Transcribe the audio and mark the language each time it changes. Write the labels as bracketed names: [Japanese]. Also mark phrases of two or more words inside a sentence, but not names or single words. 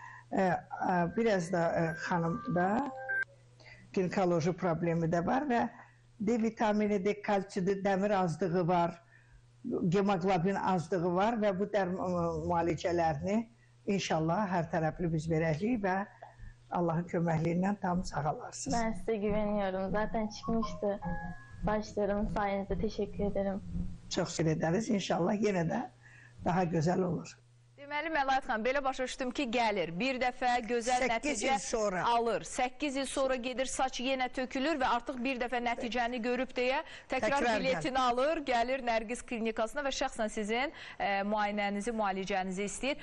[Azerbaijani] Biraz da xanımda ginekoloji problemi də var və D vitaminidir, kalsidir, dəmir azlığı var, hemoglobin azlığı var və bu müalicələrini İnşallah hər tərəfli biz verəcəyik və Allahın köməkliyi ilə tam sağalarsınız. [Turkish] Ben size güveniyorum. Zaten çıkmıştı saçlarım sayenizde. Teşekkür ederim. [Azerbaijani] Çox şükür ederiz. İnşallah yenə də daha gözəl olur. Deməli, Məlayət xanım, belə başa düşdüm ki, gəlir, bir dəfə gözəl nəticə alır, 8 il sonra gedir, saç yenə tökülür və artıq bir dəfə nəticəni görüb deyə təkrar biletini alır, gəlir Nərgiz klinikasına və şəxsən sizin müayinənizi, müalicənizi istəyir.